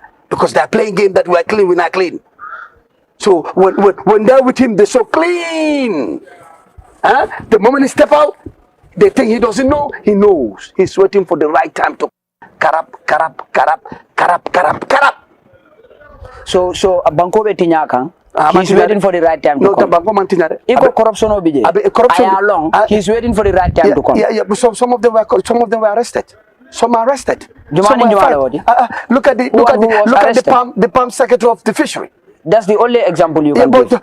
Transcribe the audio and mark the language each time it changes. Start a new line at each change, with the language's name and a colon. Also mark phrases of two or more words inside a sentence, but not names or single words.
English: Because they're playing game that we're clean, we're not clean. So when they're with him, they're so clean. The moment he step out, they think he doesn't know. He knows. He's waiting for the right time to.
Mandingo: So banko be tinyaka.
English: He's waiting for the right time to come.
Mandingo: Iko corruption obije.
English: He's waiting for the right time to come. Yeah. But some of them were arrested. Some are arrested. Look at the palm secretary of the fishery. That's the only example you can give.